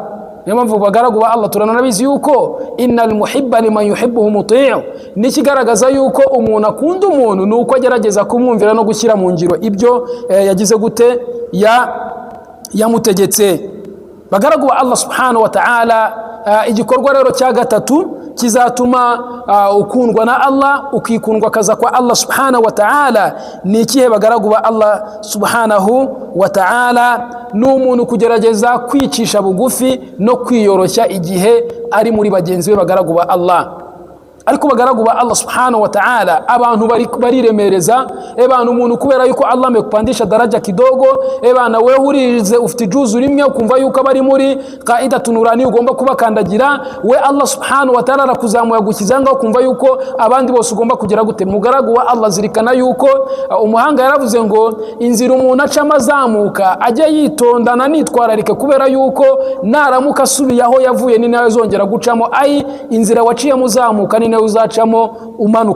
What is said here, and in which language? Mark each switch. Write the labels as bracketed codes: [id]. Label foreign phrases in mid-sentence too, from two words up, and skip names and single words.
[rw] Niyo mpamvu bagaragu ba Allah turanabizi yuko [ar] إن المحب لمن يحب مطيع, [rw] nikigaragaza yuko umuntu akunda umuntu nuko agerageza kumwumvira no gushyira mu ngiro ibyo yagize gute, yamutegetse. Bagaragu ba Allah [ar] سبحانه وتعالى, [rw] igikorwa rero cya gatatu kizatuma ukundwa na Allah, ukikundwa kaza kwa Allah [ar] سبحانه وتعالى [rw] ni ikihe? Bagaragu ba Allah [ar] سبحانه وتعالى, [rw] n'umuntu kugerageza kwicisha bugufi no kwiyoroshya igihe ari muri bagenzi be. Bagaragu ba Allah, ariko bagaragu ba Allah [ar] سبحانه وتعالى, [rw] abantu bariremereza. Ebana umuntu kubera yuko Allah [sw] amekupandisha daraja kidogo, [rw] ebana wewe urize ufite juzu rimwe ukumva yuko bari muri [ar] القاعدة النورانية [rw] ugomba kubakandagira, we Allah [ar] سبحانه وتعالى [rw] arakuzamuye gukizanga ukumva yuko abandi bose ugomba kugira gute. Mugaragu wa Allah, zirikana yuko umuhanga yaravuze ngo inzira umuntu aca amazamuka ajye yitondana nitwararike, kubera yuko naramuka asubiye aho yavuye ni nawe zongera gucamo, ai inzira waciye muzamuka ni uzacamo umanuka.